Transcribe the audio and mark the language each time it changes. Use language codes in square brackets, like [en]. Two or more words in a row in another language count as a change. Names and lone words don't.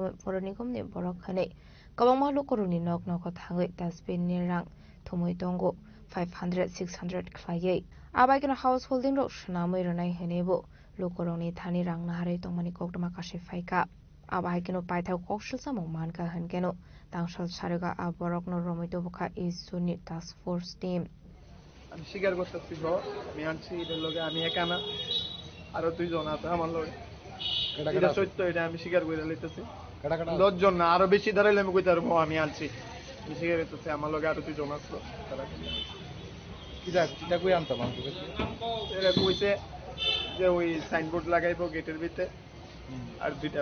[trp] poronigom ni borok khane kabang mahlo koruni nok nok thangai dasbin ni rang thumoi tongo 500 600 khlaye abai kana householding rok shnamoi ronai henebo lokoroni thani rang nahare tongmani koktoma kashe faika abai kino paithau kokshil samong manka hankeno tangshal sarega aborok no romito bokha [en] is zone task force team [bn] আমি স্বীকার করতেছি আমি আনছি এদের লগে আমি একা না আরো দুইজন আছে আমার লগে এটা সত্য এটা আমি স্বীকার করে লইতেছি 10 জন না আরো বেশি ধরাইলে আমি কইতে পারবো আমি আনছি আমি স্বীকার করতেছি আমার লগে আরো দুইজন আছে তারা কিটা কই আনতাম আমি এটা কইছে যে ওই সাইনবোর্ড লাগাইবো গেটের ভিতরে আর দুইটা